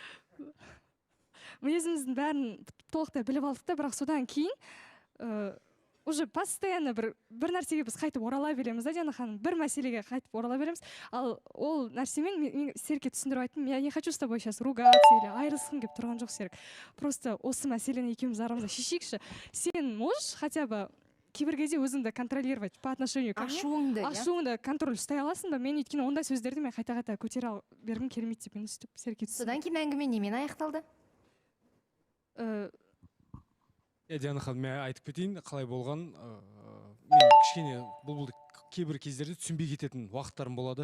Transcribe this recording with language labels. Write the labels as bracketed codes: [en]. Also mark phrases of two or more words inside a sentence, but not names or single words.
[kk] Мінезіміздің бәрін толықтай біліп алдық та, бірақ содан кейін [ru] уже постоянно [kk] бір нәрсеге біз қайтып орала береміз да, Диана ханым, бір мәселеге қайтып орала береміз. Ал ол нәрсемен мен Серікке түсіндіріп айттым, [ru] я не хочу с тобой сейчас ругаться или [kk] айырылысқым келіп тұрған жоқ, [ru] Серік. [kk] Просто осы мәселені екеуміз арамызда шешейікші. [ru] Сен можешь хотя бы [kk] кейбір кезде өзіңді [ru] контролировать по отношению ко мне. [kk] Ашуыңды контроль ұстай аласың ба? Мен өйткені ондай сөздерді мен қайта көтере бергім келмейді деп мен сөйтіп Серікке түсіндім. Содан кейін әңгіме немен аяқталды? Диана ханым, мен айтып кетейін қалай болған. Мен кішкене бұлбұлды кейбір кездерде түсінбей кететін уақыттарым болады.